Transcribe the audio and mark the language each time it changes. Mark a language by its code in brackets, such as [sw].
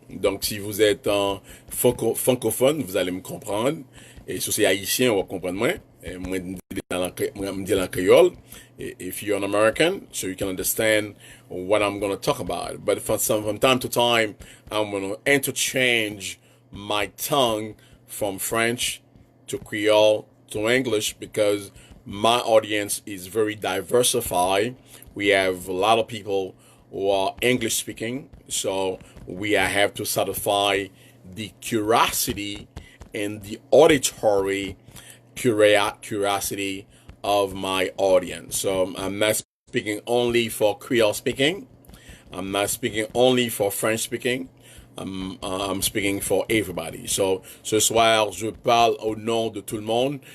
[fr] Donc, si vous êtes en francophone, vous allez me comprendre. Et si c'est haïtien, on va comprendre moins. Et moi, je dis en créole. [en] If you're an American, so you can understand what I'm going to talk about. But from time to time, I'm going to interchange my tongue from French to Creole to English because my audience is very diversified. We have a lot of people who are English speaking, so have to satisfy the curiosity and the auditory curiosity of my audience. So I'm not speaking only for Creole speaking. I'm not speaking only for French speaking. I'm speaking for everybody. [fr] So, ce soir, je parle au nom de tout le monde.